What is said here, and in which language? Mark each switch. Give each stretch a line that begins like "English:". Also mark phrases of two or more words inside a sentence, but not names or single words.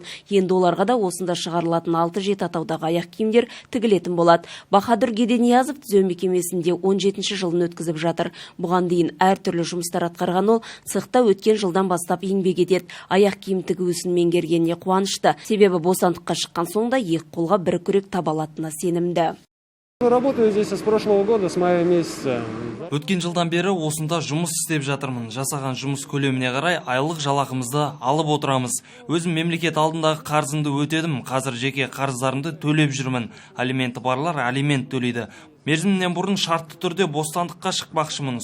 Kazakh: Енді оларға да осында шығарылатын 6-7 атаудағы аяқ киімдер тігілетін болады. Бахадүр Гедениязов түзеу мекемесінде 17-ші жылын өткізіп жатыр. Бұған дейін әртүрлі жұмыстар атқарған ол цехта өткен жылдан бастап еңбек етеді. Аяқ киім тігу ісін меңгергеніне қуанышты. Себебі бостандыққа шыққан соңда екі қолға бір күрек таба алатынына сенімді.
Russian: Работаю здесь с прошлого года, с мая месяца.
Kazakh: Өткен жылдан бері осында жұмыс істеп жатырмын. Жасаған жұмыс көлеміне қарай айлық жалақымызды алып отырамыз. Өзім мемлекет алдындағы қарызымды өтедім. Қазір жеке қарыздарымды төлеп жүрмін. Алименті барлар алимент төлейді. Мерзімінен бұрын шартты түрде бостандыққа шықпақшымын.